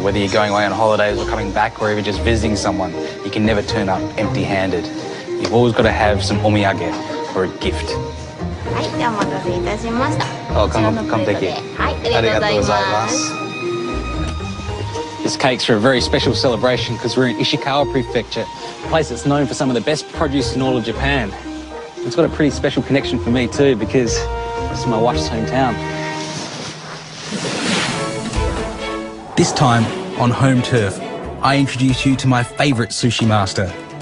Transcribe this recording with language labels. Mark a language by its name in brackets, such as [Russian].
[English] Whether you're going away on holidays or coming back or even just visiting someone, you can never turn up empty-handed. You've always got to have some omiyage or a gift. [Japanese] はい、ではお待たせいたしました。 [English] Oh, [Japanese] こちらのプレートで、はい、ありがとうございます。 [English] This cake's for a very special celebration because we're in Ishikawa Prefecture, a place that's known for some of the best produce in all of Japan. It's got a pretty special connection for me too because this is my wife's hometown. This time, on home turf, I introduce you to my favourite sushi master.